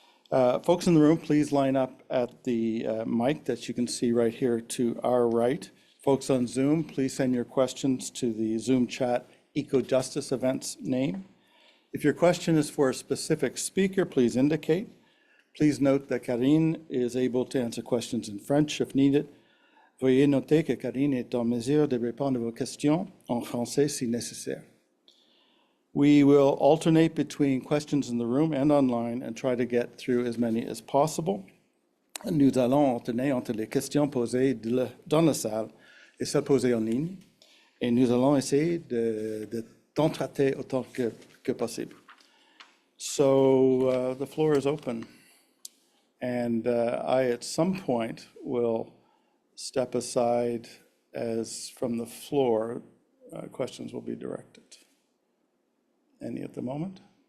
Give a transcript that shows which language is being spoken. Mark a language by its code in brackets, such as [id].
[en] Folks in the room, please line up at the mic that you can see right here to our right. Folks on Zoom, please send your questions to the Zoom chat Ecojustice events name. If your question is for a specific speaker, please indicate. Please note that Karine is able to answer questions in French if needed. [fr] Veuillez noter que Karine est en mesure de répondre à vos questions en français si nécessaire. [en] We will alternate between questions in the room and online and try to get through as many as possible. [fr] Nous allons alterner entre les questions posées dans la salle et celles posées en ligne. Et nous allons essayer d'en traiter autant que possible. [en] So the floor is open. And I, at some point, will step aside as from the floor, questions will be directed. Any at the moment?